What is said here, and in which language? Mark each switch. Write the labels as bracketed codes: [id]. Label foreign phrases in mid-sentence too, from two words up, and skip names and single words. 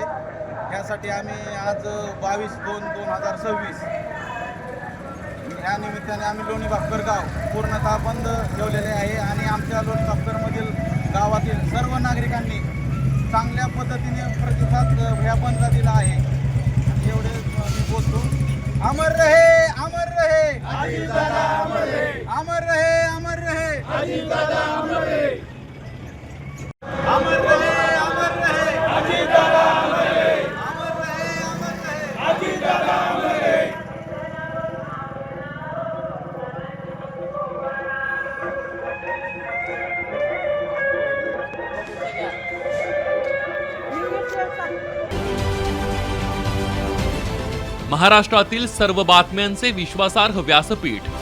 [mr] यासाठी आम्ही आज 22/2/2026 ह्या निमित्ताने आम्ही लोणी भापकर गाव पूर्णतः बंद ठेवलेले आहे आणि आमच्या लोणी भापकरमधील गावातील सर्व नागरिकांनी चांगल्या पद्धतीने प्रतिसाद ह्या बंदला दिला आहे. एवढे मी बोलतो. [hi] अमर रहे अमर रहे अजितदादा अमर रहे, अमर रहे अमर रहे अजितदादा अमर रहे, अमर रहे अमर रहे अजितदादा अमर रहे, अमर रहे अमर रहे अजितदादा अमर रहे. [mr] महाराष्ट्रातील सर्व बातम्यांचे विश्वासार्ह व्यासपीठ.